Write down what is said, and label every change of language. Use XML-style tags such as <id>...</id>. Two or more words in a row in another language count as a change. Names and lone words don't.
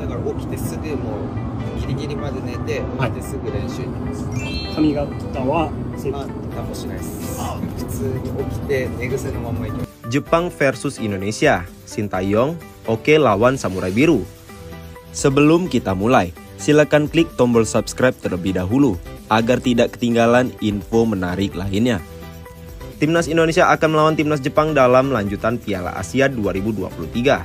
<ja>起きてすぐもうギリギリまで寝て起きてすぐ練習に行きます。髪型は何もしないです。普通に起きて寝癖のまま行きます。</ja> <id>Jepang versus Indonesia, Sintayong oke lawan Samurai Biru. Sebelum kita mulai, silakan klik tombol subscribe terlebih dahulu agar tidak ketinggalan info menarik lainnya. Timnas Indonesia akan melawan Timnas Jepang dalam lanjutan Piala Asia 2023.</id>